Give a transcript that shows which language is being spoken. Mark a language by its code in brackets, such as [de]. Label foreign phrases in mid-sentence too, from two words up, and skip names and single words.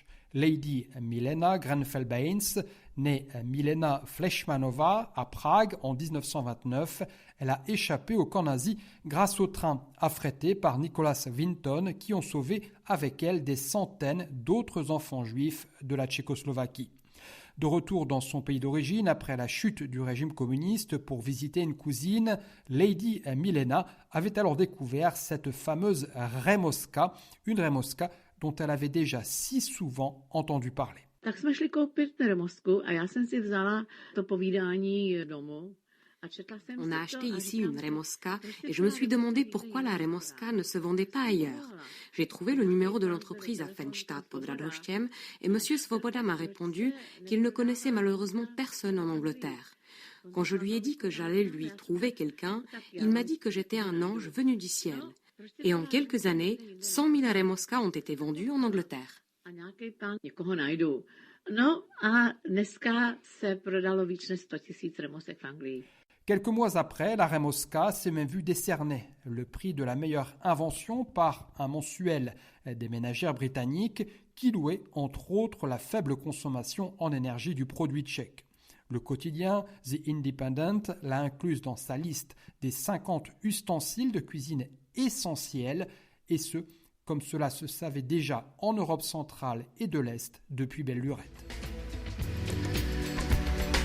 [fr] Lady Milena Grenfell-Baines, née Milena Flešmanová à Prague en 1929, elle a échappé au camp nazi grâce au train affrété par Nicholas Winton qui ont sauvé avec elle des centaines d'autres enfants juifs de la Tchécoslovaquie. De retour dans son pays d'origine après la chute du régime communiste pour visiter une cousine, Lady Milena avait alors découvert cette fameuse Remoska, une Remoska dont elle avait déjà si souvent entendu parler. [cs] Tak jsme šli koupit Remosku a já jsem si vzala to povídání domů. [fr] On a acheté ici une Remoska et je me suis demandé pourquoi la Remoska ne se vendait pas ailleurs. J'ai trouvé le numéro de l'entreprise à Frenstadt pod Radhoštěm et M. Svoboda m'a répondu qu'il ne connaissait malheureusement personne en Angleterre. Quand je lui ai dit que j'allais lui trouver quelqu'un, il m'a dit que j'étais un ange venu du ciel. Et en quelques années, 100 000 Remoska ont été vendus en Angleterre. [cs] No a dneska se prodalo víc než 100 000 Remosek v Anglii. [fr] Quelques mois après, la Remoska s'est même vue décerner le prix de la meilleure invention par un mensuel des ménagères britanniques qui louait entre autres la faible consommation en énergie du produit tchèque. Le quotidien The Independent l'a incluse dans sa liste des 50 ustensiles de cuisine essentiels, et ce, comme cela se savait déjà en Europe centrale et de l'Est depuis belle lurette.